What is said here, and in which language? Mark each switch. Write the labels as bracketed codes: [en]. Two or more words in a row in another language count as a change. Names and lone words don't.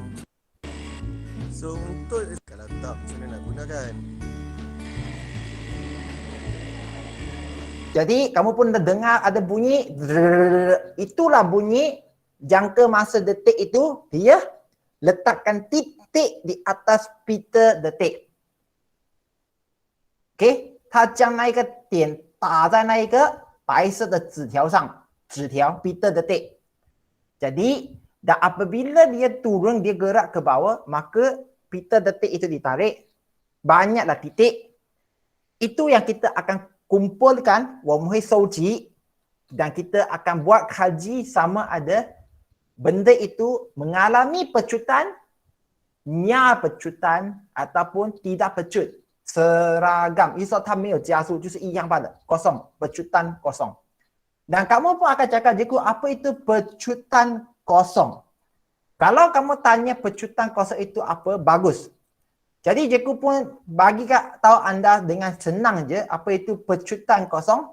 [ms] So untuk kalau tak macam mana nak gunakan? Jadi kamu pun dah dengar ada bunyi, itulah bunyi jangka masa detik itu dia letakkan titik di atas pita detik. [zh] OK， 它将那一个点打在那一个白色的纸条上，纸条 [ms] pita detik. Jadi dan apabila dia turun, dia gerak ke bawah, maka pita detik itu ditarik, banyaklah titik. Itu yang kita akan kumpulkan, [zh] 我们会收集 [ms] dan kita akan buat kaji sama ada benda itu mengalami pecutan, nya pecutan ataupun tidak pecut. Seragam. [zh] 意思说它没有加速，就是一样罢了。 [ms] kosong. Pecutan kosong. Dan kamu pun akan cakap, Cikgu, apa itu pecutan kosong? Kalau kamu tanya pecutan kosong itu apa, bagus. Jadi Cikgu pun bagi tahu anda dengan senang je apa itu pecutan kosong.